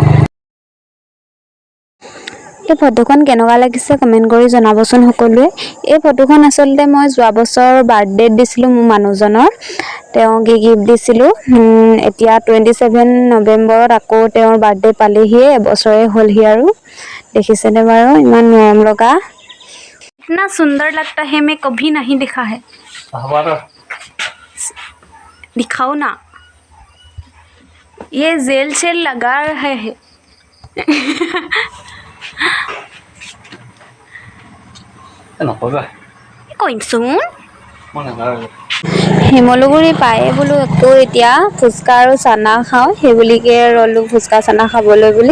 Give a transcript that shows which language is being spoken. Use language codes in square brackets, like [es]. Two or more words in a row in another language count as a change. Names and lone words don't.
[as] এই ফটোখন কেনেকুৱা লাগিছে কমেণ্ট কৰি জনাবচোন সকলোৱে। এই ফটোখন আচলতে মই যোৱা বছৰ বাৰ্থডেত দিছিলোঁ মোৰ মানুহজনৰ। তেওঁ গিফ্ট দিছিলোঁ। এতিয়া 27 নৱেম্বৰত আকৌ তেওঁৰ বাৰ্থডে পালেহিয়ে, এবছৰে হ'লহি আৰু। দেখিছেনে বাৰু ইমান মৰম লগা। [hi] इतना सुंदर लगता है, मैं कभी नहीं देखा है। दिखाओ ना, ये जेल सेल लगा रहे है। [as] শিমলুগুৰি পায়ে বোলো আকৌ এতিয়া ফুচকা আৰু চানা খাওঁ, সেইবুলিকে ৰ'লোঁ ফুচকা চানা খাবলৈ বুলি।